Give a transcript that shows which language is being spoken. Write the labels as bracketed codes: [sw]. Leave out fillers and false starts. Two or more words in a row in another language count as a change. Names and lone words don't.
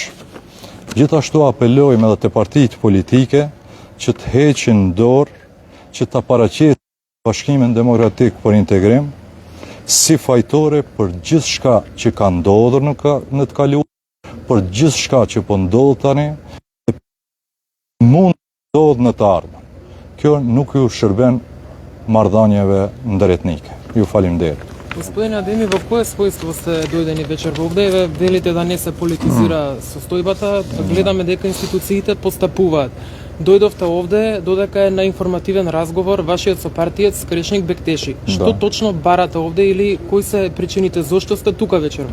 [sq] Gjithashtu apelojmë edhe te partitë politike që të heqin dorë, që ta paraqesin Bashkimin Demokratik për Integrim si fajtore për gjithçka që ka ndodhur në të kaluar, për gjithçka që po ndodh tani, mund të ndodhë në të ardhmen. Kjo nuk ju shërben marrëdhënieve ndëretnike. Ju faleminderit. [mk] Господин Адеми, в кое свойство сте дојдени вечер во овде? Велите да не се политизира состојбата, гледаме дека институциите постапуваат. Дојдовте овде додека е на информативен разговор вашиот сопартиец Скрешник Бектеши. Што точно барате овде или кои се причините зошто сте тука вечерва?